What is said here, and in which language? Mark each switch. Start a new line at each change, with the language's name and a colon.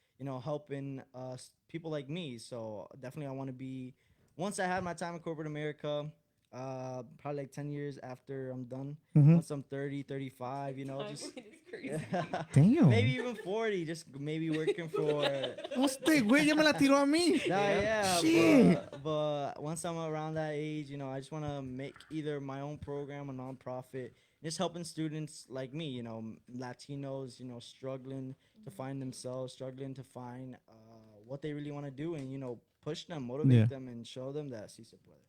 English: You know, helping people like me. So definitely, I want to be. Once I have my time in corporate America, probably like 10 years after I'm done. Mhm. Once I'm 30, 35, you know, just Damn. maybe even 40, just maybe working for.
Spanish: Este güey ya me la tiró a mí.
English: Yeah, Shit. but once I'm around that age, you know, I just want to make either my own program, a nonprofit, just helping students like me, you know, Latinos, you know, struggling to find themselves, struggling to find what they really want to do, and you know, push them, motivate them, and show them that
Spanish: sí se puede.